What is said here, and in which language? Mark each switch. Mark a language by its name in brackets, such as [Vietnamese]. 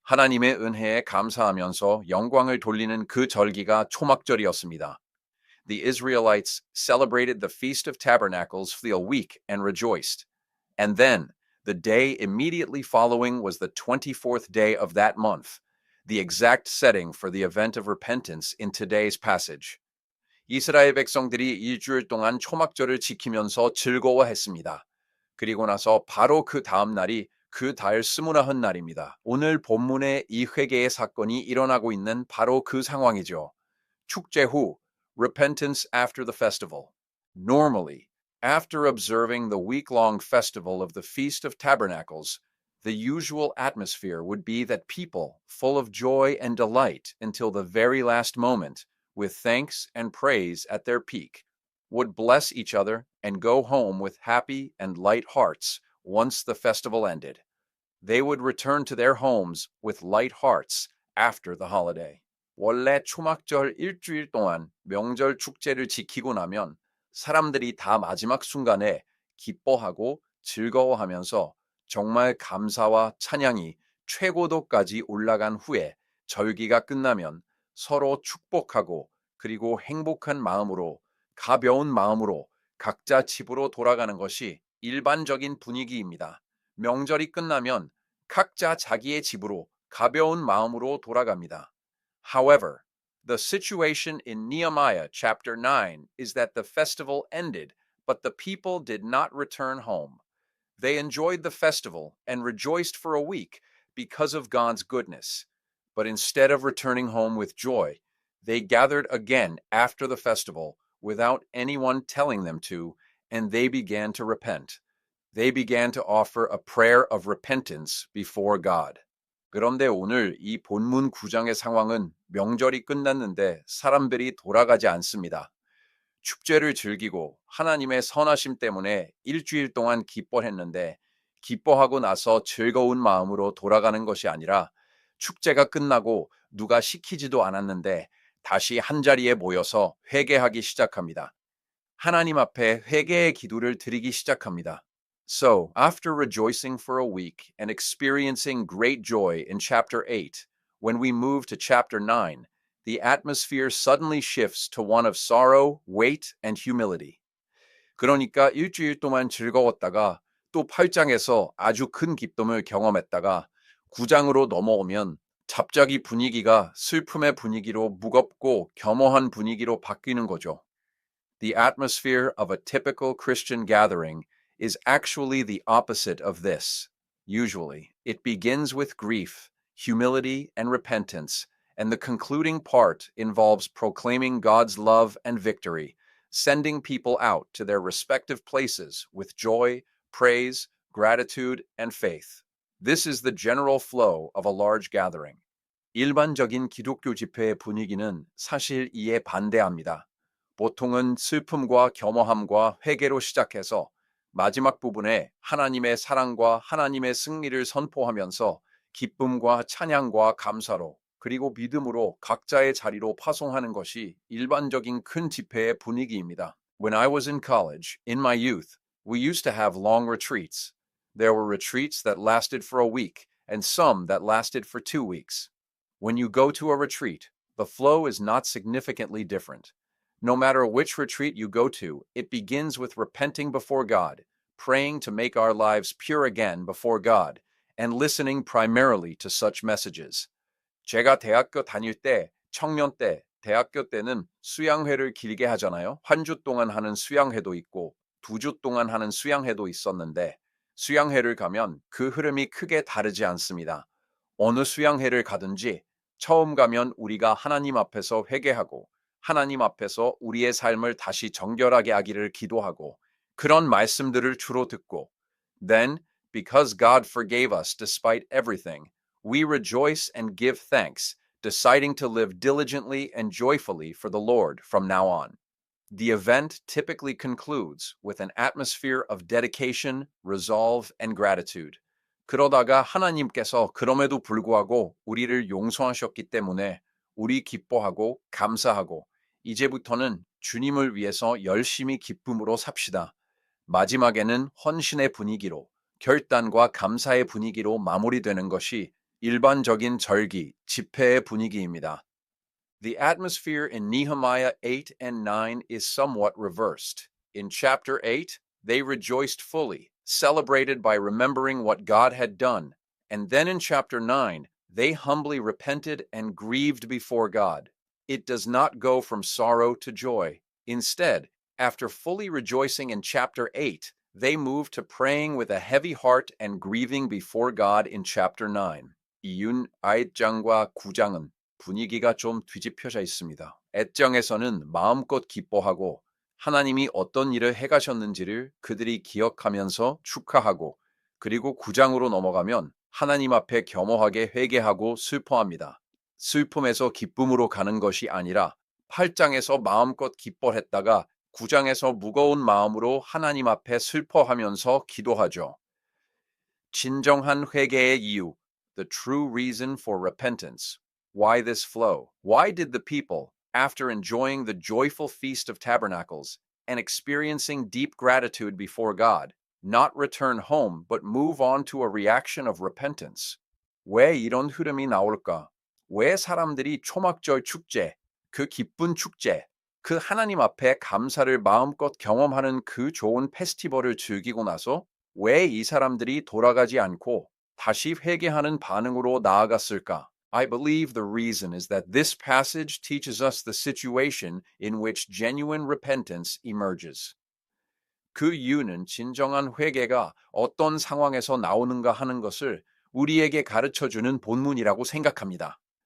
[Korean] 하나님의 은혜에 감사하면서 영광을 돌리는 그 절기가 초막절이었습니다. [English] The Israelites celebrated the Feast of Tabernacles for a week and rejoiced. And then, the day immediately following was the 24th day of that month, the exact setting for the event of repentance in today's passage. [Korean] 이스라엘 백성들이 일주일 동안 초막절을 지키면서 즐거워했습니다. 그리고 나서 바로 그 다음 날이 그 달 스물아흔 날입니다. 오늘 본문의 이 회개의 사건이 일어나고 있는 바로 그 상황이죠. 축제 후, [English] repentance after the festival. Normally, after observing the week-long festival of the Feast of Tabernacles, the usual atmosphere would be that people, full of joy and delight until the very last moment, with thanks and praise at their peak, would bless each other and go home with happy and light hearts once the festival ended. They would return to their homes with light hearts after the holiday. [Korean] 원래 초막절 일주일 동안 명절 축제를 지키고 나면 사람들이 다 마지막 순간에 기뻐하고 즐거워하면서 정말 감사와 찬양이 최고도까지 올라간 후에 절기가 끝나면 서로 축복하고 그리고 행복한 마음으로 가벼운 마음으로 각자 집으로 돌아가는 것이 일반적인 분위기입니다. 명절이 끝나면 각자 자기의 집으로 가벼운 마음으로 돌아갑니다. [English] However, the situation in Nehemiah chapter 9 is that the festival ended, but the people did not return home. They enjoyed the festival and rejoiced for a week because of God's goodness. But instead of returning home with joy, they gathered again after the festival without anyone telling them to, and they began to repent. They began to offer a prayer of repentance before God. [Korean] 그런데 오늘 이 본문 9장의 상황은 명절이 끝났는데 사람들이 돌아가지 않습니다. 축제를 즐기고 하나님의 선하심 때문에 일주일 동안 기뻐했는데 기뻐하고 나서 즐거운 마음으로 돌아가는 것이 아니라 축제가 끝나고 누가 시키지도 않았는데 다시 한자리에 모여서 회개하기 시작합니다. 하나님 앞에 회개의 기도를 드리기 시작합니다. [English] So, after rejoicing for a week and experiencing great joy in chapter 8, when we move to chapter 9, the atmosphere suddenly shifts to one of sorrow, weight, and humility. [Korean] 그러니까 일주일 동안 즐거웠다가 또 8장에서 아주 큰 기쁨을 경험했다가 9장으로 넘어오면 갑자기 분위기가 슬픔의 분위기로 무겁고 겸허한 분위기로 바뀌는 거죠. [English] The atmosphere of a typical Christian gathering is actually the opposite of this. Usually, it begins with grief, humility, and repentance, and the concluding part involves proclaiming God's love and victory, sending people out to their respective places with joy, praise, gratitude, and faith. This is the general flow of a large gathering. [Korean] 일반적인 기독교 집회의 분위기는 사실 이에 반대합니다. 보통은 슬픔과 겸허함과 회개로 시작해서 마지막 부분에 하나님의 사랑과 하나님의 승리를 선포하면서 기쁨과 찬양과 감사로 그리고 믿음으로 각자의 자리로 파송하는 것이 일반적인 큰 집회의 분위기입니다. [English] When I was in college, in my youth, we used to have long retreats. There were retreats that lasted for a week and some that lasted for 2 weeks. When you go to a retreat, the flow is not significantly different. No matter which retreat you go to, it begins with repenting before God, praying to make our lives pure again before God, and listening primarily to such messages. [Korean] 제가 대학교 다닐 때, 청년 때, 대학교 때는 수양회를 길게 하잖아요. 한 주 동안 하는 수양회도 있고, 2주 동안 하는 수양회도 있었는데, 수양회를 가면 그 흐름이 크게 다르지 않습니다. 어느 수양회를 가든지 처음 가면 우리가 하나님 앞에서 회개하고, 하나님 앞에서 우리의 삶을 다시 정결하게 하기를 기도하고 그런 말씀들을 주로 듣고 [English] Then, because God forgave us despite everything, we rejoice and give thanks, deciding to live diligently and joyfully for the Lord from now on. The event typically concludes with an atmosphere of dedication, resolve, and gratitude. [Korean] 그러다가 하나님께서 그럼에도 불구하고 우리를 용서하셨기 때문에 우리 기뻐하고 감사하고 이제부터는 주님을 위해서 열심히 기쁨으로 삽시다. 마지막에는 헌신의 분위기로 결단과 감사의 분위기로 마무리되는 것이 일반적인 절기, 집회의 분위기입니다. [English] The atmosphere in Nehemiah 8 and 9 is somewhat reversed. In chapter 8, they rejoiced fully, celebrated by remembering what God had done. And then in chapter 9, they humbly repented and grieved before God. It does not go from sorrow to joy. Instead, after fully rejoicing in chapter 8, they move to praying with a heavy heart and grieving before God in chapter 9. [Korean] 이윤 8장과 9장은 분위기가 좀 뒤집혀져 있습니다. 8장에서는 마음껏 기뻐하고 하나님이 어떤 일을 해가셨는지를 그들이 기억하면서 축하하고, 그리고 9장으로 넘어가면 하나님 앞에 겸허하게 회개하고 슬퍼합니다. 슬픔에서 기쁨으로 가는 것이 아니라 8장에서 마음껏 기뻐했다가 9장에서 무거운 마음으로 하나님 앞에 슬퍼하면서 기도하죠. 진정한 회개의 이유, [English] the true reason for repentance. Why this flow? Why did the people, after enjoying the joyful Feast of Tabernacles and experiencing deep gratitude before God, not return home but move on to a reaction of repentance? [Korean] 왜 이런 흐름이 나올까? 왜 사람들이 초막절 축제, 그 기쁜 축제, 그 하나님 앞에 감사를 마음껏 경험하는 그 좋은 페스티벌을 즐기고 나서 왜 이 사람들이 돌아가지 않고 다시 회개하는 반응으로 나아갔을까? [English] I believe the reason is that this passage teaches us the situation in which genuine repentance emerges. [Korean] 그 이유는 진정한 회개가 어떤 상황에서 나오는가 하는 것을 우리에게 가르쳐주는 본문이라고 생각합니다.